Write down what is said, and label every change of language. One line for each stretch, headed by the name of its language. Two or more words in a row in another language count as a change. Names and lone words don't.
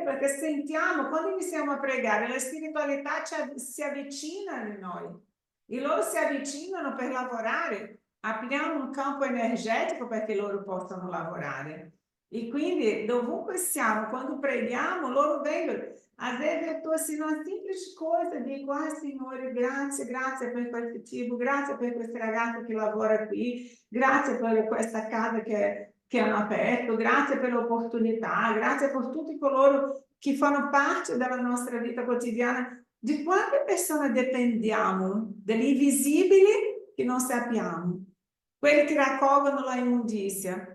Italian: Perché sentiamo, quando iniziamo a pregare, la spiritualità si avvicina a noi. E loro si avvicinano per lavorare. Apriamo un campo energetico perché loro possano lavorare. E quindi, dovunque siamo, quando preghiamo, loro vengono.
Portuguese: Às vezes eu estou uma simples coisa, digo,
Italian: Signore, grazie per questo cibo, grazie per questa ragazza che lavora qui, grazie per questa casa che hanno aperto, grazie per l'opportunità, grazie per tutti coloro che fanno parte della nostra vita quotidiana. Di quante persone dipendiamo? Degli invisibili che non sappiamo, quelli che raccolgono la immondizia.